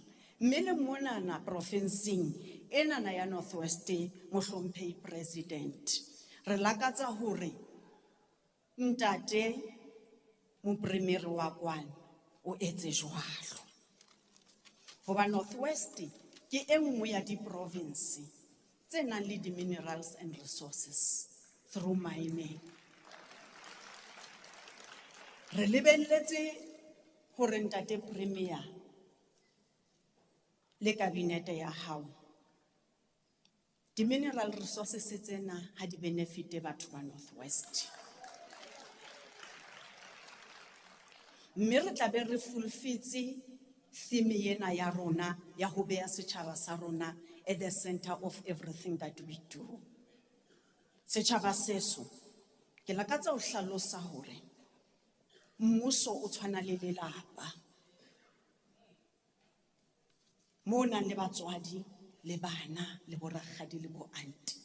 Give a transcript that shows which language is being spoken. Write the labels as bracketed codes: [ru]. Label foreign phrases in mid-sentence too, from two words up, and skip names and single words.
[st] Mme le monana provinseng enana ya Northwest, mohlomphehi president, re lakatsa hore ntate mopremere wa kwano o etse jwalo. Hoba Northwest ke e nngwe ya di-province tse nang le [en] di-minerals and resources through mining. [st] Re lebelletse hore ntate premier le kabinete ya hao [en] di-mineral resources [st] tsena ha di benefite batho ba Northwest. Mme re tla be re fulfitse theme ena ya rona ya ho beha setjhaba sa rona [en] at the center of everything that we do. [st] Setjhaba seso ke lakatsa ho hlalosa hore mmuso o tshwana le lelapa moo nang le batswadi le bana le borakgadi le bo auntie.